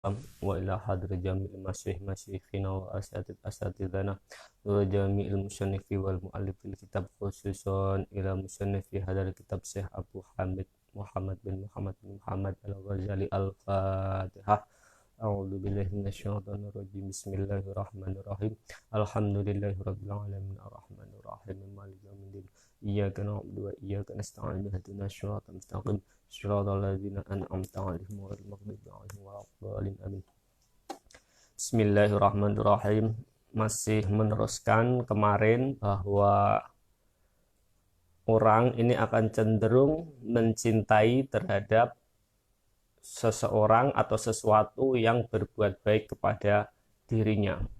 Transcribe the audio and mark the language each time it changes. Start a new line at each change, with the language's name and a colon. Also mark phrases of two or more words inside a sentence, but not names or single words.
Arabic: وإلى حضرة جميع مشايخنا وأساتذتنا وجميع المصنفين والمؤلفين الكتاب، خصوصا إلى مصنف هذا الكتاب شيخ أبو حامد محمد بن محمد الغزالي. الفاتحة. أعوذ بالله من الشيطان الرجيم. بسم الله الرحمن الرحيم. الحمد لله رب العالمين الرحمن الرحيم مالك يوم الدين. إياك نعبد وإياك نستعين اهدنا الصراط المستقيم صراط الذين أنعمت عليهم غير المغضوب عليهم ولا الضالين. Amin.
Indonesian: Bismillahirrahmanirrahim. Masih meneruskan kemarin bahwa orang ini akan cenderung mencintai terhadap seseorang atau sesuatu yang berbuat baik kepada dirinya.